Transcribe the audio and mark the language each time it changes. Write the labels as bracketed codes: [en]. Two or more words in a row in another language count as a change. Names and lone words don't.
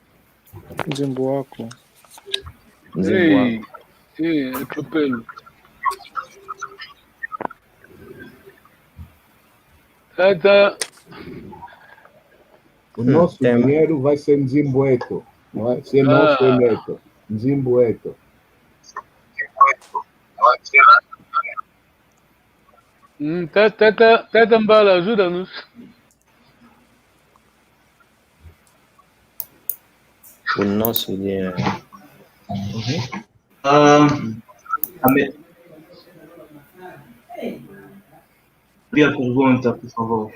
[pt] Ei, atropelo. Tá. O nosso dinheiro vai ser Nzimboeto. Não é? Se é nosso, é neto. Nzimboeto. Tata Mbala, ajuda-nos. O nosso dinheiro. Via pergunta, por favor.